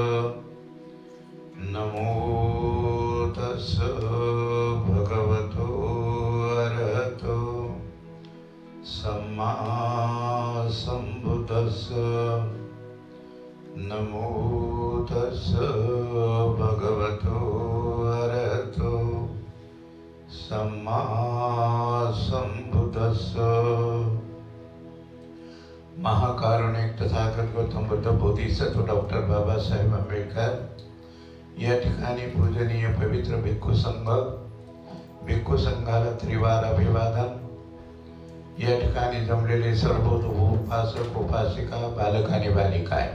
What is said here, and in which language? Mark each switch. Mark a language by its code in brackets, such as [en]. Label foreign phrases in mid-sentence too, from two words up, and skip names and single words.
[pi] नमो तस्स भगवतो अरहतो सम्मा संबुद्धस्स. नमो तस्स भगवतो अरहतो सम्मा संबुद्धस्स. [mr] महाकारुणिक तथागत गौतम बुद्ध बोधिसत्व डॉक्टर बाबासाहेब आंबेडकर या ठिकाणी पूजनीय पवित्र भिक्खू संघ, भिक्खू संघाला त्रिवार अभिवादन. या ठिकाणी जमलेले सर्व उपासक उपासिका, बालक आणि बालिका आहे.